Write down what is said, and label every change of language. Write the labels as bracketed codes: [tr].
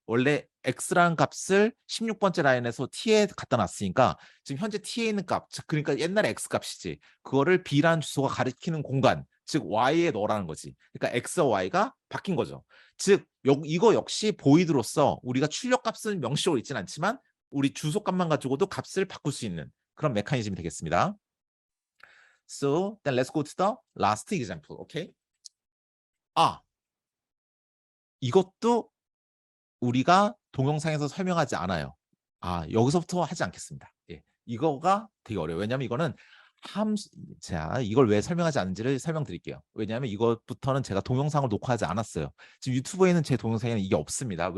[ko] 원래 X라는 값을 16번째 라인에서 T에 갖다 놨으니까 지금 현재 T에 있는 값, 그러니까 옛날에 X 값이지. 그거를 B라는 주소가 가리키는 공간, 즉 Y에 넣으라는 거지. 그러니까 X와 Y가 바뀐 거죠. 즉 이거 역시 보이드로서 우리가 출력값은 명시적으로 있지는 않지만 우리 주소값만 가지고도 값을 바꿀 수 있는 그런 메커니즘이 되겠습니다. [en] So then let's go to the last example. Okay? [ko] 이것도 우리가 동영상에서 설명하지 않아요. 여기서부터 하지 않겠습니다. 예, 이거가 되게 어려워요. 왜냐하면 이거는 자, 이걸 왜 설명하지 않는지를 설명드릴게요. 왜냐하면 이것부터는 제가 동영상을 녹화하지 않았어요. 지금 유튜브에는 제 동영상에는 이게 없습니다.